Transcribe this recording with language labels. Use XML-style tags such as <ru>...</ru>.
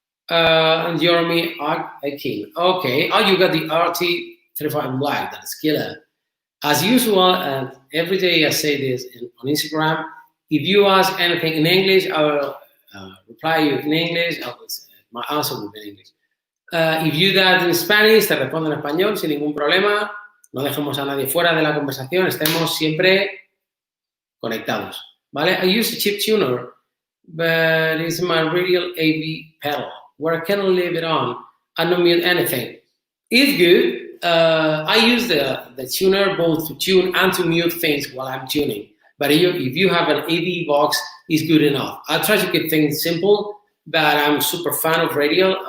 <en>And Jeremy Akin. Okay. Oh, you got the RT35 Black. That's killer. As usual, and every day I say this on Instagram, If you ask anything in English, I will reply you in English. My answer will be in English. If you that in Spanish,</en> <es>te respondo en español sin ningún problema. No dejemos a nadie fuera de la conversación. Estemos siempre conectados. ¿Vale?</es> <en>I use a chip tuner, but it's my radial AV pedal, where I can leave it on and not mute anything. It's good. I use the tuner both to tune and to mute things while I'm tuning. But if you have an AV box, it's good enough. I try to keep things simple, but I'm super fan of radial.</en>